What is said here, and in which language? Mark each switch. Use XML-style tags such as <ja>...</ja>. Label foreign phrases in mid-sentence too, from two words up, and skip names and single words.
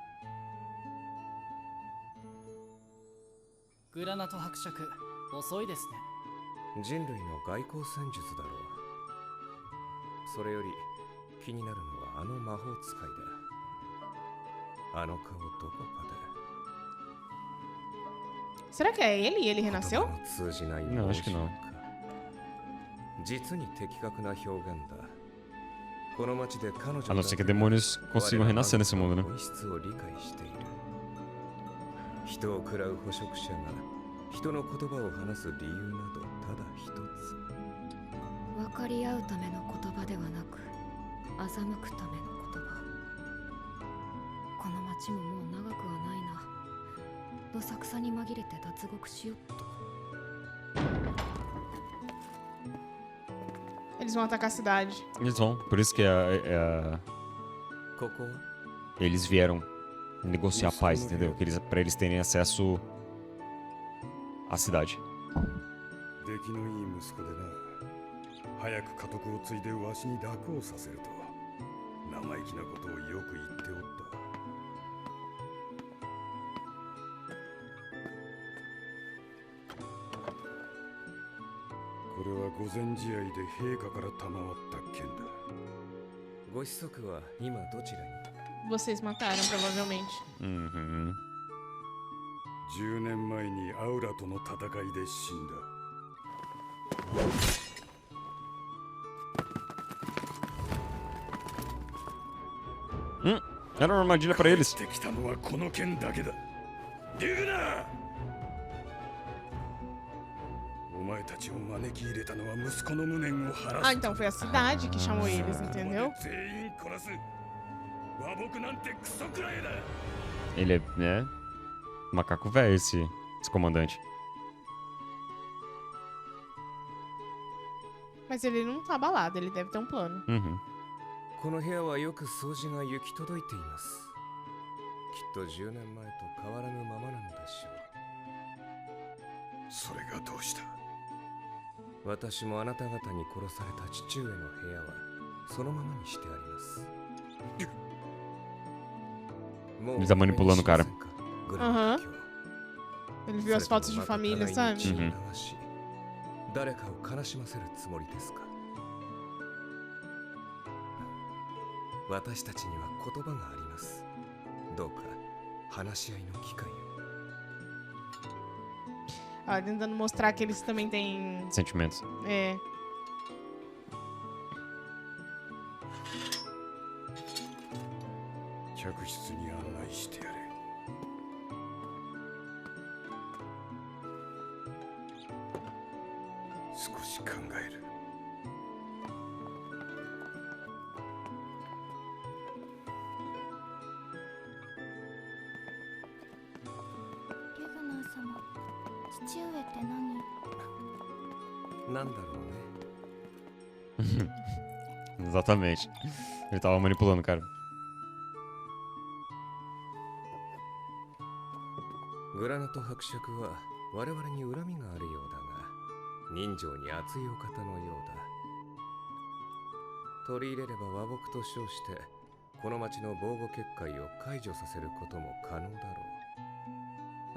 <ja>グラナト伯爵、遅いですね。人類の外交戦術だろう。それより気になるのはあの魔法使いだ。あの顔どこかで。</ja> <pt>Será que é ele? Ele renasceu? Não, acho que não.</pt> <ja>実に的確な表現だ。</ja> <pt>A não ser que demônios consigam renascer nesse mundo, né?</pt> <ja>人を食らう捕食者が人の言葉を話す理由などただ一つ。分かり合うための言葉ではなく欺くための言葉。この町ももう長くはないな。どさくさに紛れて脱獄しよっと。</ja> <pt>Eles vão atacar a cidade. Eles vão, por isso que eles vieram negociar a paz, entendeu? Pra eles terem acesso à cidade.</pt> <ja>出来のいい息子でな。早く家督を継いでわしに楽をさせると生意気なことをよく言っておった。これは御前試合で陛下から賜った剣だ。ご子息は今どちらに？</ja> <pt>Vocês mataram, provavelmente.</pt> <ja>10 年前にアウラとの戦いで死んだ。</ja> <pt>Era uma armadilha pra eles.</pt> <ja>帰ってきたのはこの剣だけだ。リグナー！お前たちを招き入れたのは息子の無念を晴らす。</ja> <pt>Ah, então foi a cidade que chamou eles, entendeu?</pt> <ja>全員殺す。和睦なんてクソくらいだ。</ja> <pt>Ele é, né? Macaco velho esse comandante. Mas ele não tá abalado, ele deve ter um plano.</pt> <ja>この部屋はよく掃除が行き届いています。きっと10年前と変わらぬままなのでしょう。それがどうした？私もあなた方に殺された父上の部屋はそのままにしてあります。</ja> <pt>Ele tá manipulando o cara. Aham. Ele viu as fotos de família, sabe?</pt> <ja>誰かを悲しませるつもりですか？私たちには言葉があります。どうか話し合いの機会を。</ja> <pt>Ela tentando mostrar que eles também têm... Sentimentos. É.</pt> <ja>客室に案内してやれ。少し考える。リグナー様、父上って何？なんだろうね。</ja> <pt>Exatamente. Ele tava manipulando, cara.</pt> <ja>グラナト伯爵は我々に恨みがあるようだが、人情に熱いお方のようだ。取り入れれば和睦と称してこの町の防護結界を解除させることも可能だろう。</ja>